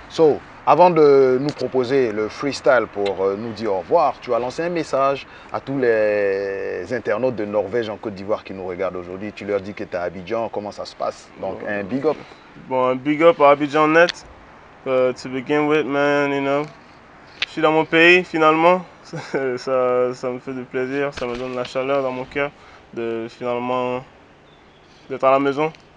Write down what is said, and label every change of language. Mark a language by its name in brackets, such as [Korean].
[French] So, avant de nous proposer le freestyle pour nous dire au revoir, tu as lancé un message à tous les internautes de Norvège en Côte d'Ivoire qui nous regardent aujourd'hui. Tu leur dis que tu es à Abidjan, comment ça se passe? Donc, un big up. Bon, un big up à Abidjan Net. [English] To begin with, man, you know. [French] Je suis dans mon pays, finalement. ça me fait du plaisir, ça me donne la chaleur dans mon cœur de finalement d'être à la maison.